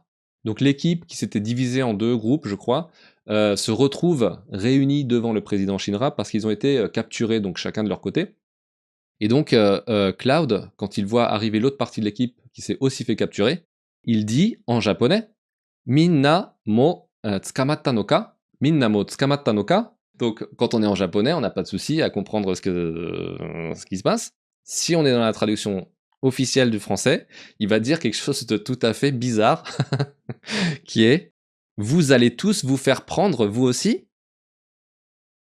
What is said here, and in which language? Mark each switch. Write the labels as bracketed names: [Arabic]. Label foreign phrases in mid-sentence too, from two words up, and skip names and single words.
[French] Donc l'équipe, qui s'était divisée en deux groupes, je crois, se retrouve réunie devant le président Shinra parce qu'ils ont été capturés, donc chacun de leur côté. Et donc Cloud, quand il voit arriver l'autre partie de l'équipe qui s'est aussi fait capturer, il dit en japonais « [Japanese] みんなも捕まったのか ?» « みんなも捕まったのか ?» [French] Donc, quand on est en japonais, on n'a pas de souci à comprendre ce qui se passe. Si on est dans la traduction officielle du français, il va dire quelque chose de tout à fait bizarre, qui est « Vous allez tous vous faire prendre, vous aussi ?»